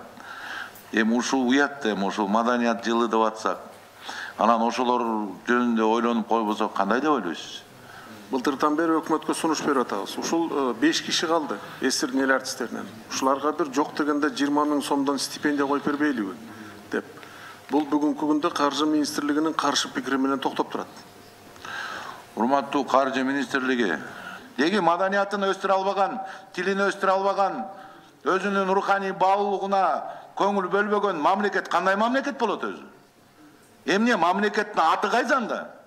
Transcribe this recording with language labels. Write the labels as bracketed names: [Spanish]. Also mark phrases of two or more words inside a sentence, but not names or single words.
[Kyrgyz] Эми ушул уят, ушул маданият жылы деп атсак, анан ошолор жөнүндө ойлонуп койбосок кандай деп ойлойсуз? Былтырдан бери өкмөткө сунуш берип атабыз. Ушул 5 киши калды, эсирдин эл артисттеринен. Ушуларга бир жок дегенде 20 миң сомдон стипендия коюп бербейлиби деп. [Kazakh] Бұл бүгінгі күнде Қаржы министрлігінің қаршы [Kyrgyz] пикири менен токтоп турат. Урматтуу Қаржы министрлиги, неге маданиятын өстүрө албаган, тилин өстүрө албаган, өзүнүн руханий баалуулугуна көңүл бөлбөгөн мамлекет кандай мамлекет болот өзү? Эмне мамлекеттин аты кайзанда?